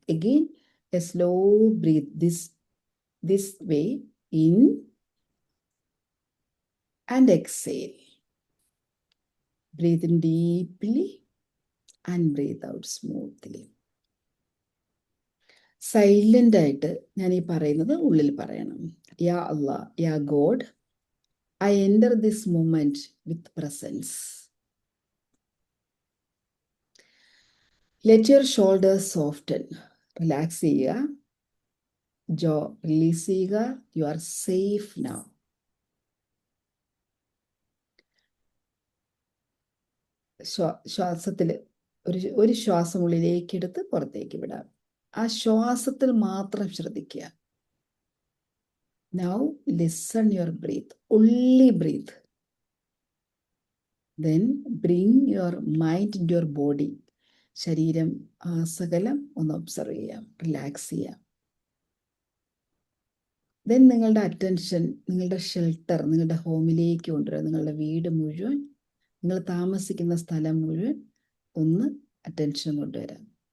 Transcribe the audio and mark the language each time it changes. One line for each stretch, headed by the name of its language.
English: Again, a slow breathe this way. In and exhale. Breathe in deeply and breathe out smoothly.
Malayalam: Silent ആയിട്ട് ഞാൻ ഈ പറയുന്നത് ഉള്ളിൽ പറയണം.
English: യാ അല്ലാ, യാ God, I enter this moment with presence. Let your shoulders soften.
Malayalam: Relax ചെയ്യുക. ജോ release ചെയ്യുക.
English: You are safe now.
Malayalam: ശ്വാസത്തിൽ ഒരു ശ്വാസം ഉള്ളിലേക്ക് എടുത്ത് പുറത്തേക്ക് വിടാം. ആ ശ്വാസത്തിൽ മാത്രം ശ്രദ്ധിക്കുക.
English: Now listen your breath, only breathe. Then bring your mind into your body.
Malayalam: ശരീരം ആസകലം ഒന്ന് ഒബ്സർവ് ചെയ്യാം, റിലാക്സ് ചെയ്യാം. ദെൻ നിങ്ങളുടെ അറ്റൻഷൻ നിങ്ങളുടെ ഷെൽട്ടർ, നിങ്ങളുടെ ഹോമിലേക്ക് കൊണ്ടുവരിക. നിങ്ങളുടെ വീട് മുഴുവൻ, നിങ്ങൾ താമസിക്കുന്ന സ്ഥലം മുഴുവൻ ഒന്ന് അറ്റൻഷൻ കൊണ്ടുവരാം.